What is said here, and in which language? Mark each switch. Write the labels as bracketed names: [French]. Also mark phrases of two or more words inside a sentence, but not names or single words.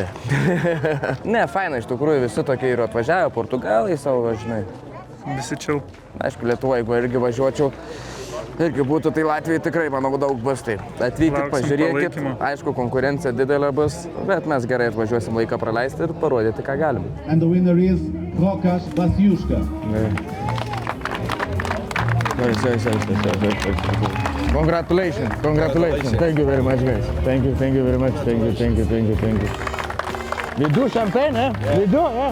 [Lithuanian] Ne, faina, iš tikrųjų visi tokie ir atvažiavo, Portugalai savo, žinai. Visi čia. Aišku, Lietuva, jeigu irgi važiuočiau, irgi būtų, tai Latvijai tikrai, manau, daug bus tai. Atvykit, pažiūrėkit, aišku, konkurencija didelė bus, bet mes gerai atvažiuosim laiką praleisti ir parodyti, ką galim. [English] And the winner is Rokas Basiuška. Congratulations, congratulations. Thank you very much, guys. Thank you very much. Thank you. We do champagne, eh? We do, yeah.